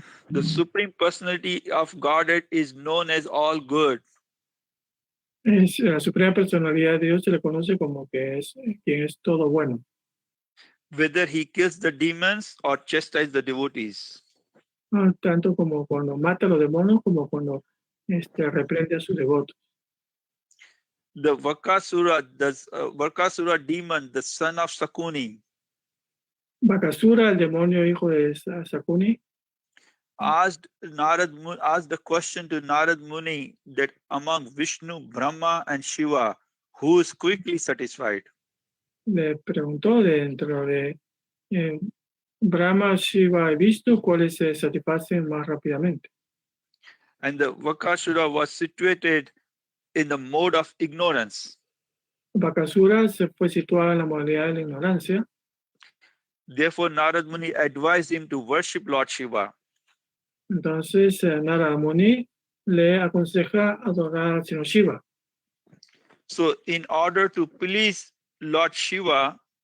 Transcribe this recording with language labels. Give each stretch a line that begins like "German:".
English: The Supreme Personality of Godhead is known as all good.
Spanish: La Suprema Personalidad de Dios se le conoce como que es quien es todo bueno,
English: Whether he kills the demons or chastises the devotees.
Spanish: tanto como cuando mata a los demonios como cuando reprende a sus devotos.
English: The Vakasura demon, the son of Sakuni,
Spanish: Bakasura, el demonio hijo de Sakuni,
English: asked the question to Narad Muni that among Vishnu, Brahma, and Shiva, who is quickly satisfied?
Spanish: le preguntó dentro de Brahma, Shiva y Vishnu cuáles se satisfacen más rápidamente.
English: And the Vakasura was situated in the mode of ignorance.
Spanish: Bakasura se fue situada en la modalidad de la ignorancia.
English: Therefore, Narad Muni advised him to worship Lord Shiva.
Spanish: Entonces, Narada Muni le aconseja adorar al señor Shiva.
English: So, in order to please Lord Shiva,